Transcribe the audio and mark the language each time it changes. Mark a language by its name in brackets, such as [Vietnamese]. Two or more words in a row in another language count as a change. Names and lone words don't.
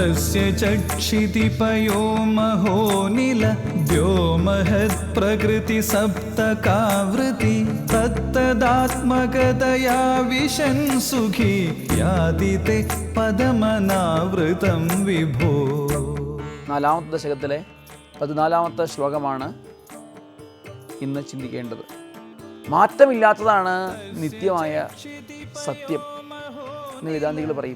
[Sanskrit] तस्य चक्षितिपयो महोनिल व्योमहत् प्रकृति सप्तकावृति तत्तदात्मकतया विशन् सुखी याति ते പദമനാവൃതം വിഭോ. [Malayalam] നാലാമത്തെ ദശകത്തിലെ 14ാമത്തെ ശ്ലോകമാണ് ഇന്ന് ചിന്തിക്കേണ്ടത്. മാറ്റമില്ലാത്തതാണ് നിത്യമായ സത്യം എന്ന് വേദാന്തികൾ പറയും.